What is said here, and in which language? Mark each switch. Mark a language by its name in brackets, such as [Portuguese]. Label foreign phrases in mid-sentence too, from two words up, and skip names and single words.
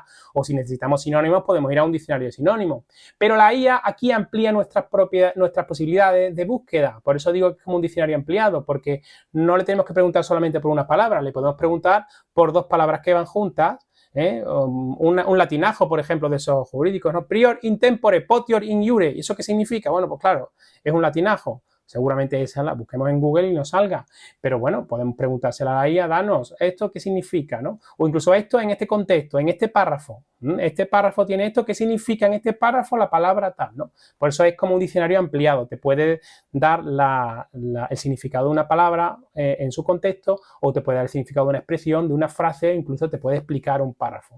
[Spanish] O si necesitamos sinónimos, podemos ir a un diccionario de sinónimos. Pero la IA aquí amplía nuestras posibilidades de búsqueda. Por eso digo que es como un diccionario ampliado, porque no le tenemos que preguntar solamente por una palabra, le podemos preguntar por dos palabras que van juntas, un latinajo, por ejemplo, de esos jurídicos, ¿no? [Latin] Prior in tempore, potior in iure. [Spanish] ¿Y eso qué significa? Bueno, pues claro, es un latinajo. Seguramente esa la busquemos en Google y nos salga. Pero bueno, podemos preguntársela a la IA, danos, ¿esto qué significa? ¿No? O incluso esto en este contexto, en este párrafo. Este párrafo tiene esto, ¿qué significa en este párrafo la palabra tal? ¿No? Por eso es como un diccionario ampliado. Te puede dar el significado de una palabra en su contexto, o te puede dar el significado de una expresión, de una frase, incluso te puede explicar un párrafo.